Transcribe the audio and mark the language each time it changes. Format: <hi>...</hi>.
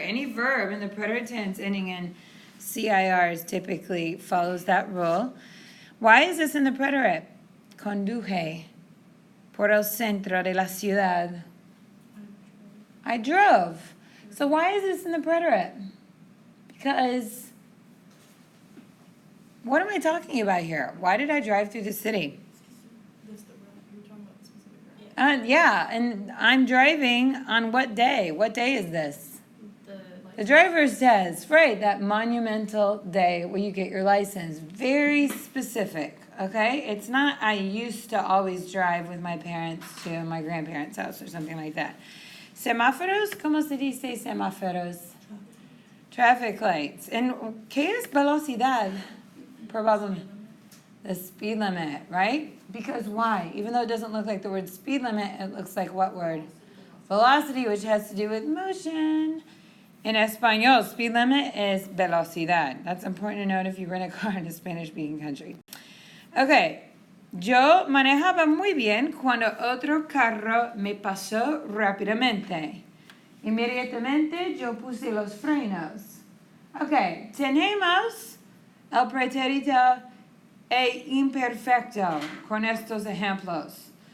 <en>Any verb in the preterite tense ending in CIRs typically follows that rule. Why is this in the preterite?</en> <es>Conduje por el centro de la ciudad.</es> <en>I drove. So why is this in the preterite? Because what am I talking about here? Why did I drive through the city? You're talking about the specific Yeah, and I'm driving on what day? What day is this? The driver's test, right, that monumental day where you get your license. Very specific, okay? It's not I used to always drive with my parents to my grandparents' house or something like that.</en> <es>Semáforos, ¿cómo se dice semáforos?</es> <en>Traffic lights. And</en> <es>¿qué es velocidad?</es> <en>Probably the speed limit, right? Because why? Even though it doesn't look like the word speed limit, it looks like what word? Velocity, which has to do with motion. In Espanol, speed limit is velocidad. That's important to note if you rent a car in a Spanish-speaking country. Okay.</en> <es>Yo manejaba muy bien cuando otro carro me pasó rápidamente. Inmediatamente yo puse los frenos. Okay. Tenemos el pretérito e imperfecto con estos ejemplos.</es>